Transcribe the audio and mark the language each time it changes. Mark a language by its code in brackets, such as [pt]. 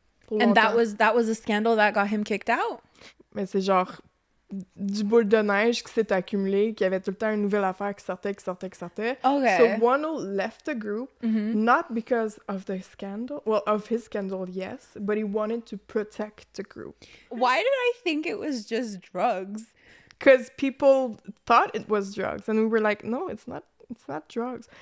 [en] And that was a scandal that got him kicked out. [fr] Mais c'est genre du boule de neige qui s'est accumulé, qui avait tout le temps une nouvelle affaire qui sortait. [en] Okay. So Wonho left the group, not because of the scandal. Well, of his scandal, yes, but he wanted to protect the group. Why did I think it was just drugs? Because people thought it was drugs, and we were like, no, it's not. It's not drugs.